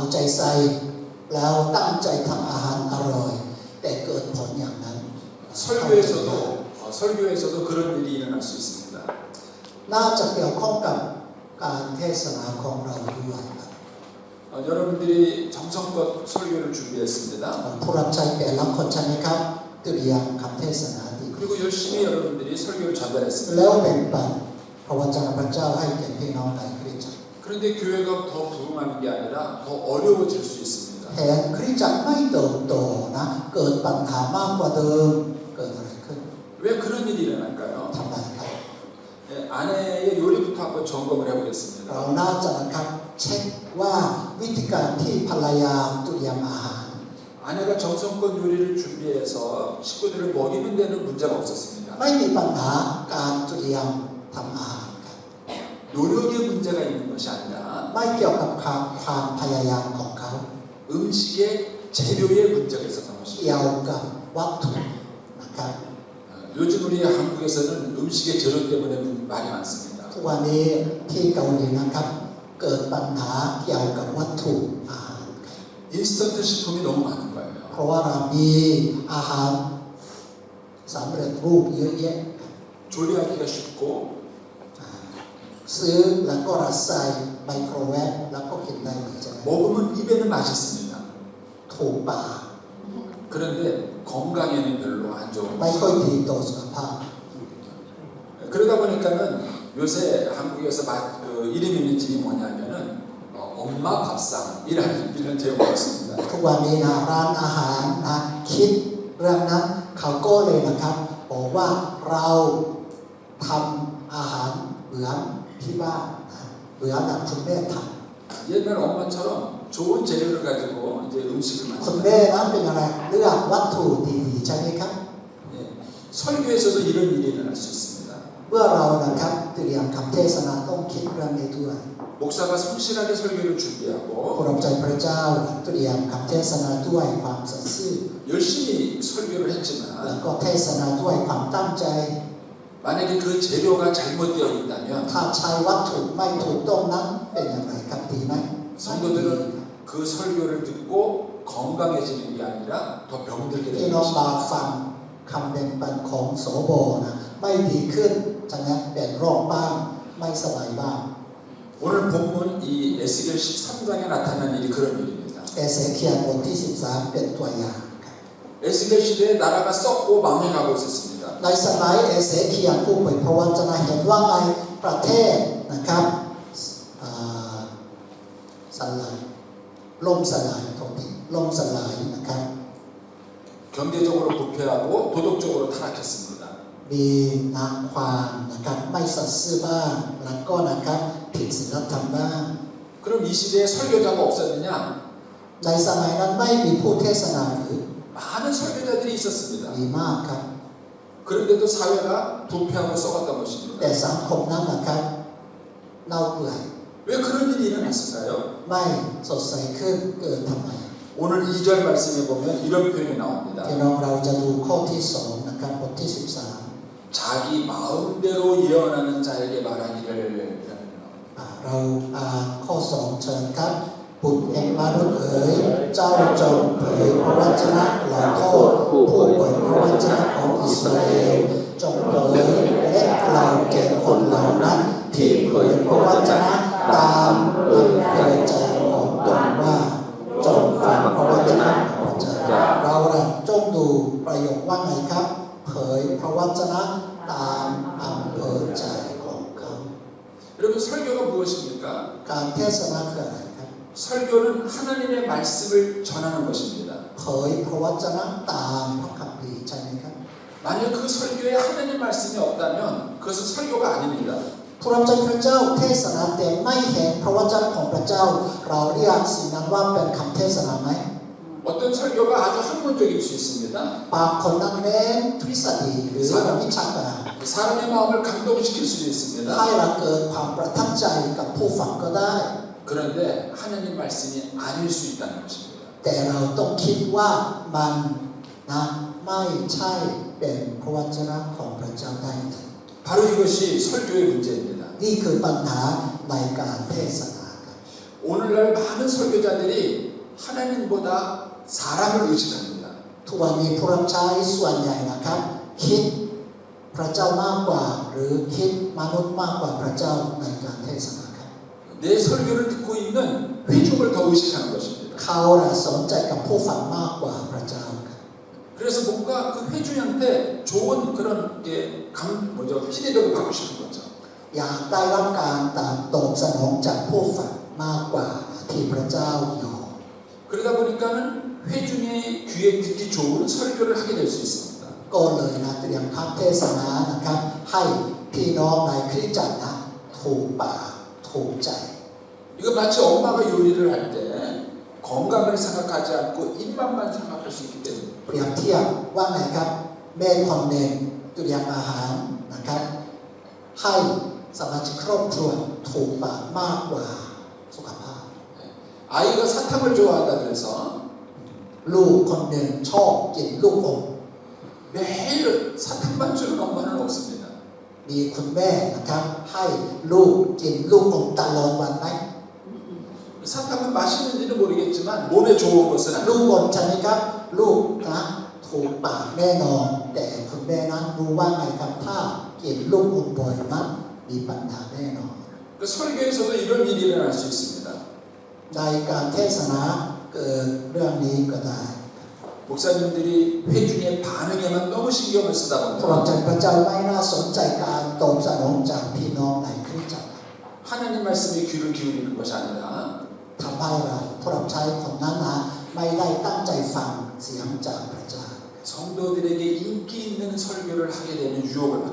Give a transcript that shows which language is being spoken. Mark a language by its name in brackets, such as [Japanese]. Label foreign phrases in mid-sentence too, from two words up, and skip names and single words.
[Thai] ใส่แล้วตั้งใจทำอาหารอร่อยแต่เกิดผลอย่างนั้น [Korean] 설교에서도 그런 일이 일어날 수 있습니다. [Thai] น่าจะเกี่ยวข้องกับการเทศนาของเราด้วยครับ [Korean] 여러분들이 정성껏 설교를 준비했습니다. [Thai] ผู้รับใช้แต่ละคนใช่ไหมครับเตรียมคำเทศนาดี [Korean] 그리고 열심히 여러분들이 설교를 전달했습니다. [Thai] แล้วแบ่งปันพระวจนะพระเจ้าให้แก่พี่น้องในคริสตจักร [Korean] 그런데 교회가 더 부흥하는 게 아니라 더 어려워질 수 있습니다. [Thai] แถมคริสตจักรไม่เติบโตนะเกิดปัญหามากกว่าเดิมเกิดอะไรขึ้น [Korean] 왜 그런 일이 일어날까요? [Thai] ทำไมครับ [Korean] 아내의 요리부터 한번 점검을 해보겠습니다. [Thai] เราน่าจะนะครับเช็คว่าวิธีการที่ภรรยาเตรียมอาหาร [Korean] 아내가 정성껏 요리를 준비해서 식구들을 먹이는 데는 문제가 없었습니다. [Thai] ไม่มีปัญหาการเตรียมทำอาหารครับ [Korean] 노력의 문제가 있는 것이 아니라 [Thai] ไม่เกี่ยวกับความพยายามของเขา [Korean] 음식의 재료의 문제가 있었던 [Thai] เกี่ย [Korean] 것입니다. [Thai] วกับวัตถุนะครับ [Korean] 요즘 우리 한국에서는 음식의 재료 때문에 말이 많습니다. [Thai] ทุกวันนี้ที่เกาหลีนะครับเกิดปัญหาเกี่ยวกับวัตถุอาหารครับ [Korean] 인스턴트 식품이 너무 많은 거예요. [Thai] เพราะว่าเรามีอาหารสำเร็จรูปเยอะแยะ [Korean] 조리하기가 쉽고 [Thai] ซื้อแล้วก็รัดใส่ไมโครเวฟแล้วก็กินได้เลยใช่ไหม [Korean] 먹으면 입에는 맛있습니다. [Thai] ถูกปาก [Korean] 그런데 건강에는 별로 안 좋은 [Thai] ไม่ค่อยดีต่อสุขภาพ [Korean] 그러다 보니까는 요새 한국에서 그 이름 있는 집이 뭐냐면은 엄마 밥상이라는 이런 제목이 있습니다. [Thai] ทุกวันนี้นะร้านอาหารนะคิดเรื่องนั้นเขาก็เลยนะครับบอกว่าเราทำอาหารเหมือนที่บ้านนะเหมือนแบบคุณแม่ท [Korean] 옛날 엄마처럼 좋은 재료를 가지고 이제 음식을 [Thai] ำคุณ [Korean] 만듭니다. [Thai] แม่นั้นเป็นอะไรเลือกวัตถุดีๆใช่ไหมครับ [Korean] 예, 설교에서도 이런 일이 일어날 수 있습니다. [Thai] เมื่อเรานะครับเตรียมคำเทศนาต้องคิดเรื่องนี้ด้วย [Korean] 목사가 성실하게 설교를 [Thai] ผู้ [Korean] 준비하고 [Thai] รับใจพระเจ้าเตรียมคำเทศนาด้วยความสัตย์ซื่อ [Korean] 열심히 설교를 [Thai] แล้ว [Korean] 했지만 [Thai] ก็เทศนาด้วยความตั้งใจ [Korean] 만약에 그 재료가 잘못되어 있다면 [Thai] ถ้าใช้วัตถุไม่ถูกต้องนั้นเป็นอย่างไรครับดีไหม [Korean] 성도들은 그 설교를 듣고 건강해지는 게 아니라 더 병들게 [Thai] พี่ [Korean] 되는 [Thai] น้องมา [Korean] 것입니다. [Thai] ฟังคำแบ่งปันของโสโบนะไม่ดีขึ้นฉะนั้นเป็นโรคบ้างไม่สบายบ้าง [Korean] 오늘 본문 이 에스겔 13장에 나타난 일이 그런 일입니다. [Thai] เอเสเคียลบทที่ 13 เป็นตัวอย่างครับ [Korean] 에스겔 시대에 나라가 썩고 망해가고 있었습니다. [Thai] ในสมัยเอเสเคียลผู้เผยพระวจนะเห็นว่าในประเทศนะครับสลายล่มสลายตรงนี้ล่มสลายนะครับ [Korean] 경제적으로 부패하고 도덕적으로 타락했습니다. [Thai] มีนักความนะครับไม่สัตย์ซื่อบ้างแล้วก็นะครับผิดศีลธรรมบ้าง [Korean] 그럼 이 시대에 설교자가 없었느냐? [Thai] ในสมัยนั้นไม่มีผู้เทศนาหรือ [Korean] 많은 설교자들이 있었습니다. [Thai] มีมากครับ [Korean] 그런데도 사회가 부패하고 썩었던 [Thai] แต่ [Korean] 것입니다. [Thai] สังคมนั้นนะครับเน่าเปื่อย [Korean] 왜 그런 일이 일어났을까요? [Thai] ไม่สดใสขึ้นเกิดทำไม [Korean] 오늘 2절 말씀에 보면 이런 표현이 나옵니다. [Thai] ที่เราจะดูข้อที่2นะครับบทที่ [Korean] 자기 마음대로 예언하는 자에게 말하기를 [Thai] 13 เราอ่านข้อ2เชิญครับบุตรแห่งมนุษย์เอ๋ยเจ้าจงเผยพระวจนะกล่าวโทษผู้เผยพระวจนะของอิสราเอลจงเผยและกล่าวแก่คนเหล่านั้นที่เผยพระวจนะตามลำใจใจของตนว่าจงฟังพระวจนะของพระเจ้าเราจงดูประโยคว่าไงครับเผยพระวจนะตามอำเภอใจของเขา [Korean] 여러분 설교가 무엇입니까? [Thai] การเทศนาคืออะไรครับ [Korean] 설교는 하나님의 말씀을 전하는 것입니다. [Thai] เผยพระวจนะตามพระคัมภีร์ใช่ไหมครับ [Korean] 만약 그 설교에 하나님 말씀이 없다면 그것은 설교가 아닙니다. [Thai] ผู้รับใช้พระเจ้าเทศนาแต่ไม่เห็นพระวจนะของพระเจ้าเราเรียกสิ่งนั้นว่าเป็นคำเทศนาไหม [Korean] 어떤 설교가 아주 학문적일 수 있습니다. [Thai] บางคนนั้นเน้นทฤษฎีหรือวิชาการ [Korean] 사람의 마음을 감동시킬 수도 있습니다. [Thai] ให้เราเกิดความประทับใจกับผู้ฟังก็ได้ [Korean] 그런데 하나님 말씀이 아닐 수 있다는 것입니다. [Thai] แต่เราต้องคิดว่ามันนะไม่ใช่เป็นพระวจนะของพระเจ้าได้เลย [Korean] 바로 이것이 설교의 문제입니다. [Thai] นี่คือปัญหาในการเทศนาครับ [Korean] 오늘날 많은 설교자들이 하나님보다 사람을 의식합니다. [Thai] ทุกวันนี้ผู้รับใช้ส่วนใหญ่นะครับคิดพระเจ้ามากกว่าหรือคิดมนุษย์มากกว่าพระเจ้าในการเทศนาครับ [Korean] 내 설교를 듣고 있는 회중을 더 의식하는 것입니다. [Thai] เขาสนใจกับผู้ฟังมากกว่าพระเจ้าครับ [Korean] 그래서 뭔가 그 회중한테 좋은 그런 피드백을 받고 싶은 거죠. [Thai] อยากได้รับการตอบสนองจากผู้ฟังมากกว่าที่พระเจ้ายอม [Korean] 그러다 보니까는 회중의 귀에 듣기 좋은 설교를 하게 될 수 있습니다. [Thai] ก็เลยนะเตรียมคัดเทศนานะครับให้พี่น้องในคริสตจักรนะถูกปากถูกใจ [Korean] 이거 마치 엄마가 요리를 할 때 건강을 생각하지 않고 입맛만 생각할 수 있기 때문에 [Thai] เปรียบเทียบว่าไงครับแม่คนหนึ่งเตรียมอาหารนะครับให้สมาชิกครอบครัวถูกปากมากกว่าสุขภาพ [Korean] 아이가 사탕을 좋아한다 그래서 [Thai] ลูกคนหนึ่งชอบกินลูกอม [Korean] 매일 사탕만 주는 엄마는 없습니다. [Thai] มีคุณแม่นะครับให้ลูกกินลูกอมตลอดวันไหม [Korean] 사탕은 맛있는지는 모르겠지만 몸에 좋은 것은 [Thai] ลูก [Korean] 아니고 [Thai] อมใช่ไหมครับลูกนะถูกปากแน่นอนแต่คุณแม่นั้นรู้ว่าไงครับถ้ากินลูกอมบ่อยนะมีปัญหาแน่นอน [Korean] 그 설교에서도 이런 일이 일어날 수 있습니다. [Thai] ในการเทศนาเกิดเรื่องนี้ก็ได้ [Korean] 목사님들이 회중의 반응에만 너무 신경을 쓰다 [Thai] พระ [Korean] 보면 [Thai] เจ้าพระเจ้าไม่น่าสนใจการตอบสนองจากพี่น้องในคริสตจักร [Korean] 하나님 말씀에 귀를 기울이는 것이 아니라 [Thai] ทำให้เราผู้รับใช้คนนั้นนะไม่ได้ตั้งใจฟังเสียงจากพระเจ้า [Korean] 성도들에게 인기 있는 설교를 하게 되는 유혹을 받게